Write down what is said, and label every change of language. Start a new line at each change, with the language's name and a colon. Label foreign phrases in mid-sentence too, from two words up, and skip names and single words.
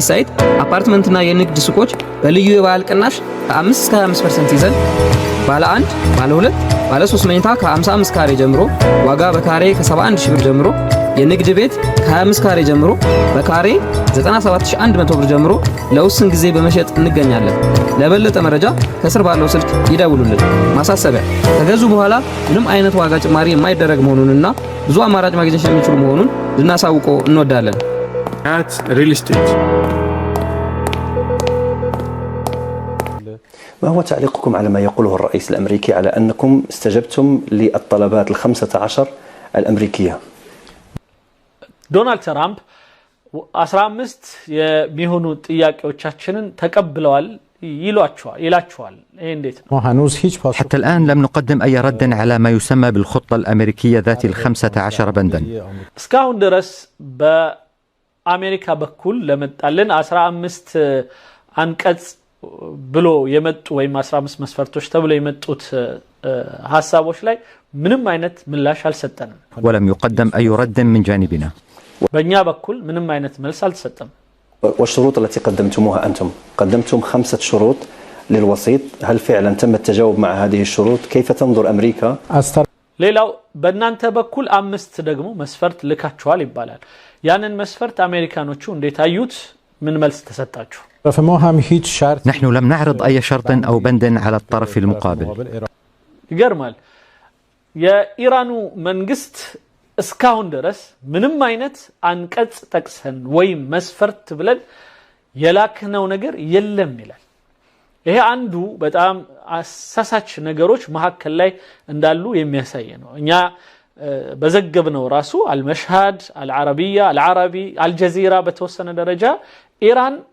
Amharic: ሳይት አፓርትመንትና የንግድ ሱቆች በልዩ የባህል ቅናሽ ከ5 እስከ 25% ይዘን ባለ 1 ባለ 2 ባለ 3 መኝታ ከ55 ካሬ ጀምሮ ዋጋ በካሬ ከ71 ሺህ ብር ጀምሮ የንግድ ቤት ከ25 ካሬ ጀምሮ በካሬ 97100 ብር ጀምሮ ለውስን ጊዜ በመሸጥ እንገኛለን። ለበለጠ መረጃ ከስር ባለው ስልክ ይደውሉልን። ማሳሰቢያ፣ ከገዙ በኋላ ምንም አይነት ዋጋ ጭማሪ የማይደረግ መሆኑንና ብዙ አማራጭ ማግኘት የሚችሉ መሆኑን ልናሳውቀው እንወዳለን። حياة ريل استيت.
Arabic: ما هو تعليقكم على ما يقوله الرئيس الأمريكي على أنكم استجبتم للطلبات ال15 الأمريكية؟
Amharic: ዶናልድ ትራምፕ 15 የሚሆኑ ጥያቄዎቻችንን ተቀብለዋል ይላቸዋል። ይሄ እንዴት ነው?
Arabic: حتى الآن لم نقدم أي رد على ما يسمى بالخطة الأمريكية ذات ال15 بندا.
Amharic: እስካሁን ድረስ በአሜሪካ በኩል ለመጣልን 15 አንቀጽ ብሎ የመጡ ወይም 15 መስፈርቶች ተብሎ የመጡት ሐሳቦች ላይ ምንም አይነት ምላሽ አልሰጠንም።
Arabic: ولم يقدم أي رد من جانبنا.
Amharic: በእኛ በኩል ምንም አይነት መልስ አልተሰጠም።
Arabic: والشروط التي قدمتموها أنتم قدمتم 5 شروط للوسيط، هل فعلا تم التجاوب مع هذه الشروط؟ كيف تنظر أمريكا؟
Amharic: ሌላው በእናንተ በኩል 5 ደግሞ መስፈርት ልካችኋል ይባላል። ያንን መስፈርት አሜሪካኖቹ እንዴት አዩት? ምን መልስ ተሰጣችሁ?
Arabic: نحن لم نعرض أي شرط أو بند على الطرف المقابل.
Amharic: ይገርማል። የኢራኑ መንግስት እስካሁን ድረስ ምንም አይነት አንቀጽ ጠቅሰን ወይም መስፈርት ብለን የላክነው ነገር የለም ይላል። ይሄ አንዱ በጣም አሳሳች ነገሮች መሐከል ላይ እንዳሉ የሚያሳይ ነው። እኛ በዘገብነው ራሱ አልመሽሃድ፣ አልዓረቢያ፣ አልዓረቢ፣ አልጀዚራ በተወሰነ ደረጃ ኢራን